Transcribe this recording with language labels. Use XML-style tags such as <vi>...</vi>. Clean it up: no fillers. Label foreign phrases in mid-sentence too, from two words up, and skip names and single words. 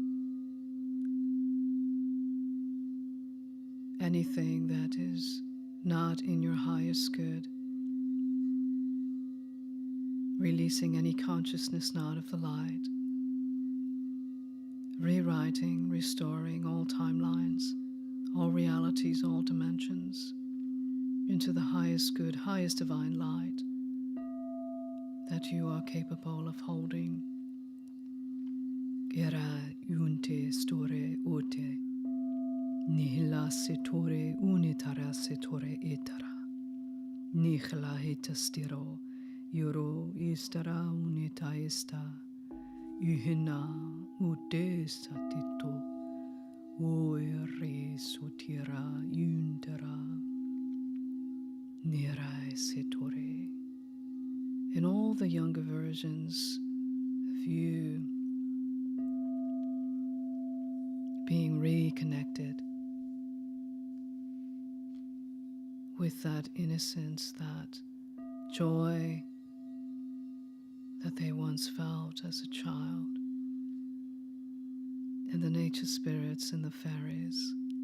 <en>anything that is not in your highest good, releasing any consciousness not of the light, rewriting, restoring all timelines, all realities, all dimensions, into the highest good, highest divine light that you are capable of holding. Era unte store ute, nihila setore unitara setore etara, nihla hitastiro, yoro istara unita esta, uhina ute satito, oere sotira untera, nira setore. In all the younger versions of you, being reconnected with that innocence, that joy that they once felt as a child, and the nature spirits and the fairies.</en>